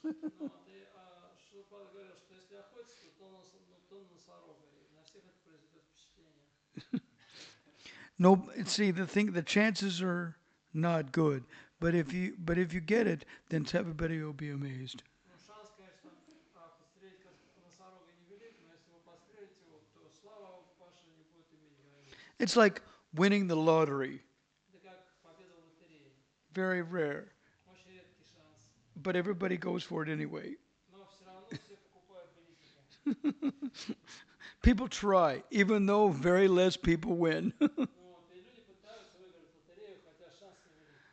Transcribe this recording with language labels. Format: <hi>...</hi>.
<ru>ну, ты, Шилпада говорил, что если охотиться, то на носорога. И на всех это произведет впечатление.</ru> <en>No, see the chances are not good. But if you get it, then everybody will be amazed.</en> <ru>Ну, шанс, конечно, подстрелить носорога невелик, но если вы подстрелите его, то слава ваша не будет иметь границ.</ru> <en>It's like winning the lottery.</en> <ru>Это как победа в лотерее.</ru> <en>Very rare.</en> <ru>Очень редкий шанс.</ru> <en>But everybody goes for it anyway.</en> <ru>Но все равно все покупают билетики.</ru> <en>People try, even though very less people win.</en> <ru>Вот, и люди пытаются выиграть лотерею, хотя шанс невелик.</ru>